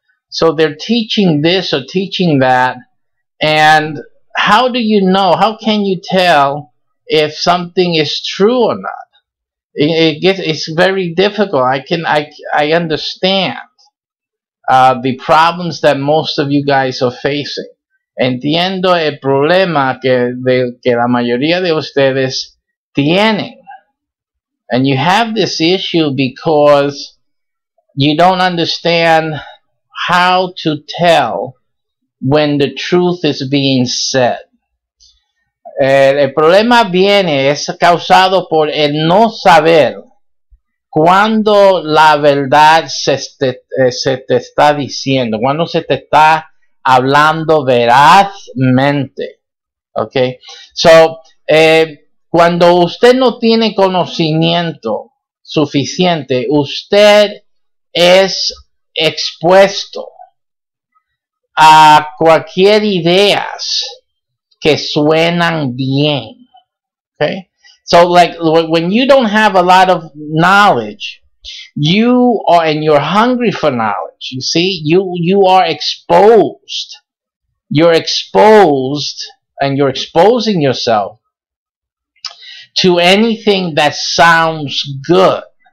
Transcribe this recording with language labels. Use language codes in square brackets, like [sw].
[en] So they're teaching this or teaching that, and how do you know? How can you tell if something is true or not? It's very difficult. I understand the problems that most of you guys are facing. [es] Entiendo el problema que la mayoría de ustedes tienen. [en] And you have this issue because you don't understand how to tell when the truth is being said. [es] El problema es causado por el no saber cuando la verdad se te está diciendo, cuando se te está hablando verazmente. Okay, so cuando usted no tiene conocimiento suficiente, usted es expuesto a cualquier ideas que suenan bien. [en] Okay, so like when you don't have a lot of knowledge, and you're hungry for knowledge, you see, you are exposed. You're exposed, and you're exposing yourself to anything that sounds good.